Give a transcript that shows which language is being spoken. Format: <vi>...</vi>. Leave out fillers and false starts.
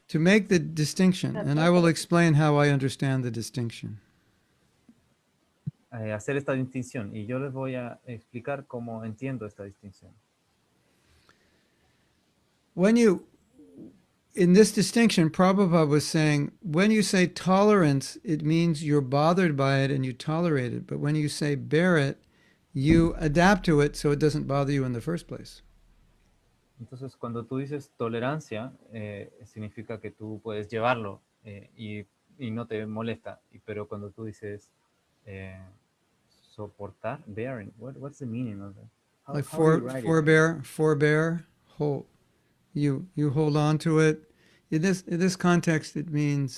<en>To make the distinction, and I will explain how I understand the distinction.</en> <es>Hacer esta distinción, y yo les voy a explicar cómo entiendo esta distinción.</es> <en>When you in this distinction, Prabhupada was saying when you say tolerance, it means you're bothered by it and you tolerate it. But when you say bear it, you adapt to it so it doesn't bother you in the first place.</en> <es>Entonces, cuando tú dices tolerancia, significa que tú puedes llevarlo y no te molesta. Pero cuando tú dices eh, soportar, bearing,</es> <en>what's the meaning of it? Like How do you write it? forbear, hold. You hold on to it. In this context, it means</en>